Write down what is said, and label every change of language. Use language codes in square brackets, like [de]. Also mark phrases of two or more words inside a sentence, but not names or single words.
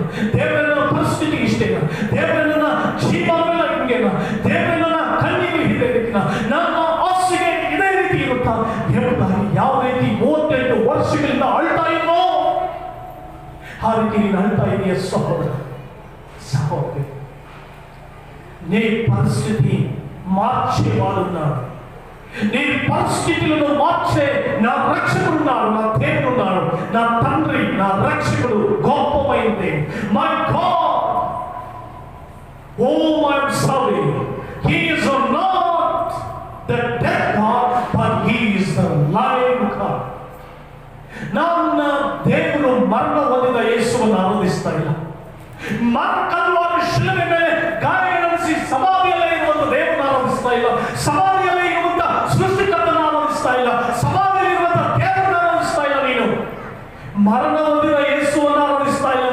[kn] ದೇವರೇ ನನ್ನ ಪರಿಸ್ಥಿತಿ ಇಷ್ಟೇನಾ? ದೇವರೇ ನನ್ನ ಜೀವನ ಹಿಂಗೇನಾ? ದೇವರೇ ನನ್ನ ಕಣ್ಣಿಗೆ ಇದೇ ರೀತಿನ, ನನ್ನ ಆಸೆಗೆ ಇದೇ ರೀತಿ ಇರುತ್ತಾ ಎಂಬುದಾಗಿ ಯಾವ ರೀತಿ 38 ವರ್ಷಗಳಿಂದ ಅಳ್ತಾ ಇದ್ರೋ ಆ ರೀತಿ ನೀನು ಅಳ್ತಾ ಇದೆಯಾ ಸಹೋದರ [te] సహోదరి నీ పరిస్థితి మార్చేవాడున్నాడు. నీ పరిస్థితులను మార్చే నా రక్షకుడున్నాడు, నా దేవుడున్నాడు, నా తండ్రి, నా రక్షకుడు గొప్పమైన దేవుడు. [en] My God, oh my sorry, he is not the dead God, but he is the live God. [kn] ನನ್ನ ದೇವರು ಮರಣ ಹೊಂದಿದ ಯೇಸುವನ್ನು ಆರಾಧಿಸ್ತಾ ಇಲ್ಲ. ಕಲ್ವಾರಿ ಶಿಲುಬೆ ಮೇಲೆ ಗಾಯಗಳಿಸಿ ಸಮಾಧಿಯಲ್ಲೇ ಇರುವಂತ ದೇವರನ್ನು ಆರಾಧಿಸ್ತಾ ಇಲ್ಲ. ಸಮಾಧಿಯಲ್ಲೇ ಇರುವಂತ ಸೃಷ್ಟಿಕರ್ತನ ಆರಾಧಿಸ್ತಾ ಇಲ್ಲ. ಸಮಾಧಿಯಲ್ಲಿ ಇರುವಂತ ದೇವರನ್ನು ಆರಾಧಿಸ್ತಾ ಇಲ್ಲ. ನೀನು ಮರಣ ಹೊಂದಿದ ಯೇಸುವನ್ನು ಆರಾಧಿಸ್ತಾ ಇಲ್ಲ.